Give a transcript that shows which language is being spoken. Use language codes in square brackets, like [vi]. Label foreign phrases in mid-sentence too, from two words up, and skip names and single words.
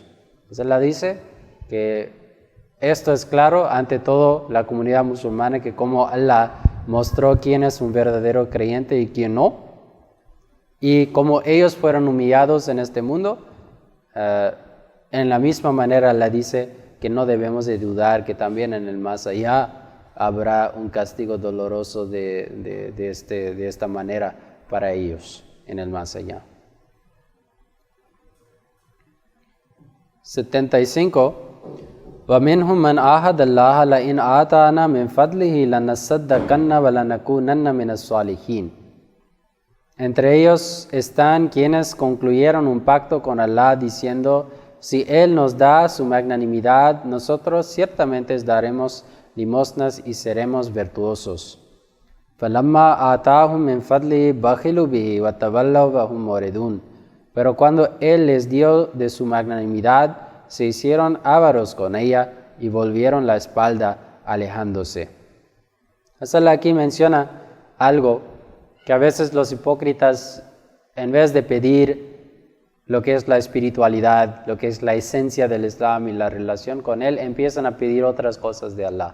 [es] Entonces Allah dice que esto es claro ante todo la comunidad musulmana, que como Allah mostró quién es un verdadero creyente y quién no, y como ellos fueron humillados en este mundo, en la misma manera Allah dice que no debemos de dudar que también en el más allá habrá un castigo doloroso de esta manera para ellos en el más allá. 75. [ar] وَمِنْهُمْ مَنْ عَاهَدَ اللَّهَ لَئِنْ آتَانَا مِنْ فَضْلِهِ لَنَصَّدَّقَنَّ وَلَنَكُونَنَّ مِنَ الصَّالِحِينَ. [es] Entre ellos están quienes concluyeron un pacto con Allah diciendo: si Él nos da su magnanimidad, nosotros ciertamente daremos limosnas y seremos virtuosos. [ar] فَلَمَّا آتَاهُمْ مِنْ فَضْلِهِ بَخِلُوا بِهِ وَتَوَلَّوْا وَهُمْ مُعْرِضُونَ. [es] Pero cuando Él les dio de su magnanimidad, se hicieron ávaros con ella y volvieron la espalda alejándose. Allah aquí menciona algo que a veces los hipócritas, en vez de pedir lo que es la espiritualidad, lo que es la esencia del Islam y la relación con Él, empiezan a pedir otras cosas de Allah.